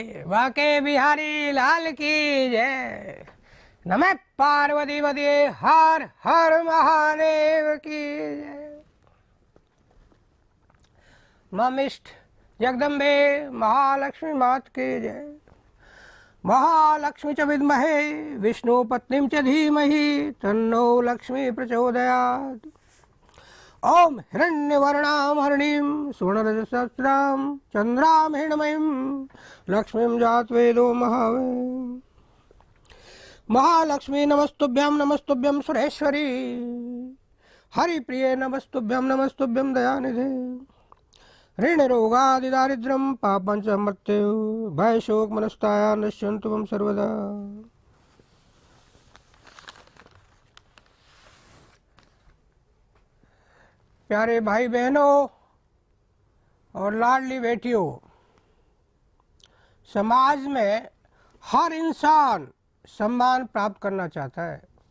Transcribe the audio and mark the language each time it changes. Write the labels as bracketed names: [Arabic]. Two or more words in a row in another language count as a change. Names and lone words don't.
[Hindi] वाके बिहारी लाल की जय। नमः पार्वती पते हर हर महादेव की जय। ममिष्ठ जगदम्बे महालक्ष्मी मात की जय। [Sanskrit] महालक्ष्मी च विद्महे विष्णु पत्नीं च धीमहि तन्नो लक्ष्मी प्रचोदयात्। ओम हिरण्यवर्णां हरिणीं सुवर्णरजसहस्रां चंद्रां हिरण्मयीं लक्ष्मीं जातवेदो महावे। महालक्ष्मी नमस्तुभ्यं सुरेश्वरी। हरिप्रिये नमस्तुभ्यं दयानिधे। ऋण रोगादि दारिद्र्यं पापं च मृत्यु भय शोक मनस्ताया नश्यन्तु मम सर्वदा। [Hindi] प्यारे भाई बहनों और लाडली बेटियों, समाज में हर इंसान सम्मान प्राप्त करना चाहता है।